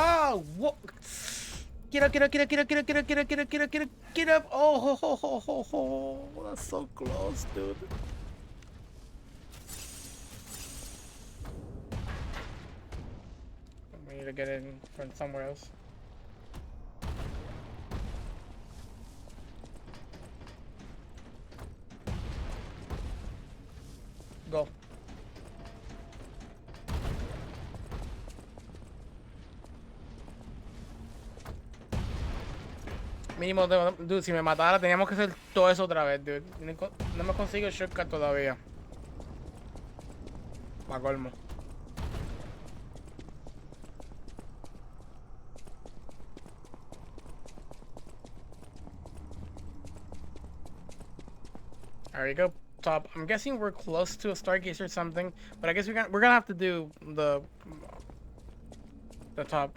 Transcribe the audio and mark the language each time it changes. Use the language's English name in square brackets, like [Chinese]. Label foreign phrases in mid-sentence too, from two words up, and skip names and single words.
[English] Oh, what? Get up, get up, get up, get up, get up, get up, get up, get up, get up, get up, get up. Oh, ho, ho, ho, ho, ho. That's so close, dude. We need to get in from somewhere else. Go. [Spanish] Mínimo, dude, si me matara teníamos que hacer todo eso otra vez, dude. No me consigo el shortcut todavía. Pa' colmo. [English] There we go. Top. I'm guessing we're close to a Stargazer or something, but I guess we're gonna have to do the top.